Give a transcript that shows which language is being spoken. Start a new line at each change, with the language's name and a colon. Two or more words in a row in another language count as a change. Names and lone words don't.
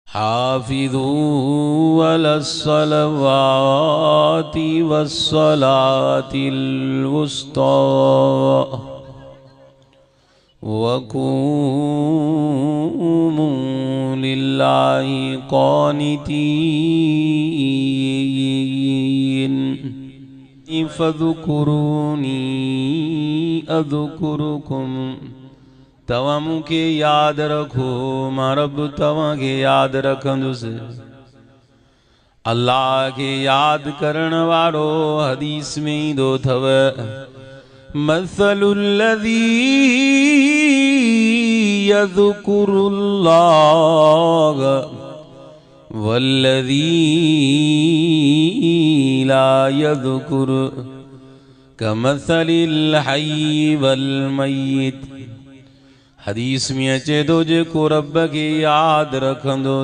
Arabic: حافظوا على الصلوات والصلاة الوسطى وقوموا لله قانتين فاذكروني أذكركم.
Sindhi: तवा मूंखे याद रखो मां रब तवा के याद रखंदुसि। अल्लाह के याद करण वारो हदीस में ईंदो थव
Arabic: مثل الذي يذكر الله والذي لا يذكر كمثل الحي والميت.
Sindhi: हदीस में अचे थो जेको रब के याद रखंदो